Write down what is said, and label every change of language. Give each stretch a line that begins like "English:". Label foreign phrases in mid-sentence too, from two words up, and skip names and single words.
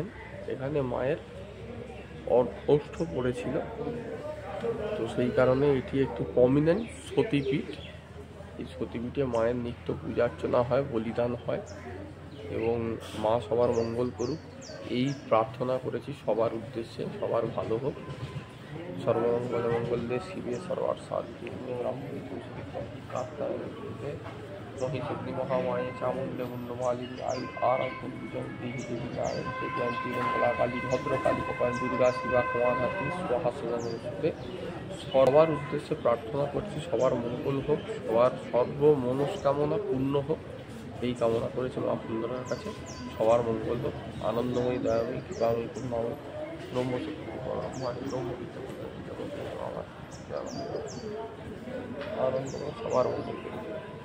Bangla: এখানে মায়ের অষ্ট পড়েছিল, তো সেই কারণে এটি একটি প্রমিনেন্ট সতীপীঠ। এই সতীপীঠে মায়ের নিত্য পূজা অর্চনা হয়, বলিদান হয় এবং মা সবার মঙ্গল করুক এই প্রার্থনা করেছি সবার উদ্দেশ্যে। সবার ভালো হোক,
Sanskrit: सर्वमंगल मंगल्ये शिवे सर्वार्थसाधिके कात्यायने महिषी महामाये चामुण्डे मुण्डमालिनी आरोग्य देवी देवी नारायणी जयंती मंगला काली भद्रकाली कपाल दुर्गा शिवा क्षमाधात्री स्वाहा सुदे
Bangla: সবার উদ্দেশ্যে প্রার্থনা করছি সবার মঙ্গল হোক, সবার সর্ব মনস্কামনা পূর্ণ হোক এই কামনা করেছি মা ফুল্লরার কাছে। সবার মঙ্গল হোক, আনন্দময়ী দয়াময়ী কৃপাময়ী করুণাময়ী ব্রহ্মশক্তি ব্রহ্মাণী ব্রহ্মবিদ্যা আনন্দময় সবার মঙ্গল করি।